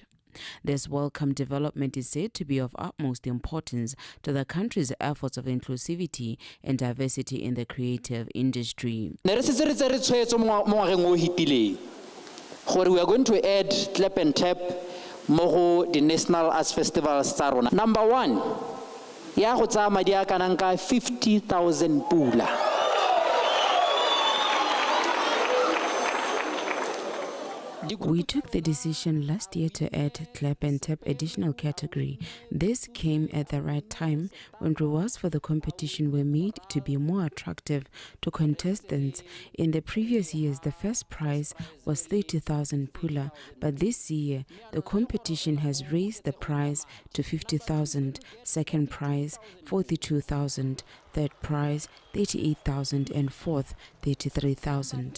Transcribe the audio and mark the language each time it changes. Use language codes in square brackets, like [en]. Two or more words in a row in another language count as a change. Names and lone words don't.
[en] This welcome development is said to be of utmost importance to the country's efforts of inclusivity and diversity in the creative industry. We are going to add clap and tap more the National Arts Festival star. Number one, [tn] ya go tsa madi a kanang 50,000 pula. [en] We took the decision last year to add clap and tap additional category. This came at the right time when rewards for the competition were made to be more attractive to contestants. In the previous years, the first prize was 30,000 pula, but this year the competition has raised the prize to 50,000, second prize 42,000, third prize 38,000, and fourth 33,000.